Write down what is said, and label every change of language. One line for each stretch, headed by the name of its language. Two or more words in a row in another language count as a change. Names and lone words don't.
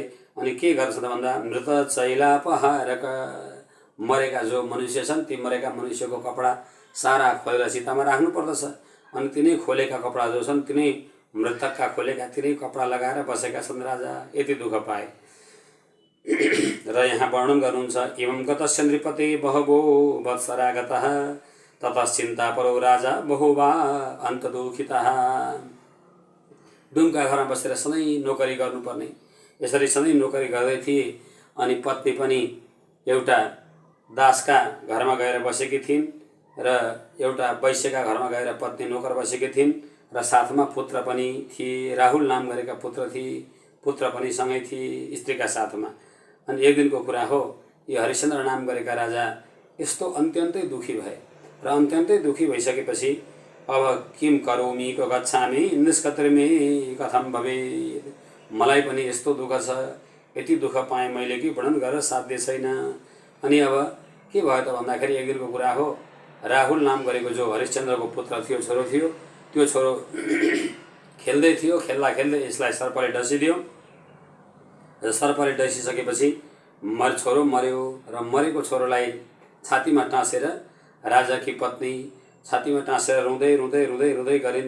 Nepali: अनि के गर्छ त भन्दा मृत चैलापहारक, मरेका जो मनुष्य छन् ती मरेका मनुष्यको कपडा सारा खोलेर चितामा राख्नु पर्दछ। अनि तिनै खोलेका कपडा जो छन् तिनै मृतकका खोलेका तिनै कपडा लगाएर बसेका छन् राजा। यति दुःख पाए। र यहाँ वर्णन गर्नुहुन्छ
Sanskrit: एवं गतस्य नृपते बहवो वत्सरागतः ततश्चिन्ता परो राजा बहुवा अन्तदुःखितः।
Nepali: डुमका घरमा बसेर सधैँ नोकरी गर्नुपर्ने, यसरी सधैँ नोकरी गर्दै थिए। अनि पत्नी पनि एउटा दासका घरमा गएर बसेकी थिइन् र एउटा वैश्यका घरमा गएर पत्नी नोकर बसेकी थिइन् र साथमा पुत्र पनि थिए। राहुल नाम गरेका पुत्र थिए, पुत्र पनि सँगै थिए स्त्रीका साथमा। अनि एक दिनको कुरा हो, यो हरिश्चन्द्र नाम गरेका राजा यस्तो अन्त्यन्तै दुखी भए र अन्त्यन्तै दुखी भइसकेपछि अब
Sanskrit: किम करोमि को गच्छामि निष्कर्मे कथम भवेत्,
Nepali: मलाई पनि यस्तो दुःख छ, यति दुःख पाएँ मैले कि वर्णन गरेर साध्य छैन। अनि अब के भयो त भन्दाखेरि एक दिनको कुरा हो, राहुल नाम गरेको जो हरिश्चन्द्रको पुत्र थियो, छोरो थियो, त्यो छोरो खेल्दै थियो। खेल्दा खेल्दै यसलाई सर्पले डसिदियो र सर्पले डसिसकेपछि छोरो मर्यो र मरेको छोरोलाई छातीमा टाँसेर राजाकी पत्नी छातीमा टाँसेर रुँदै रुँदै रुँदै रुँदै गरिन्।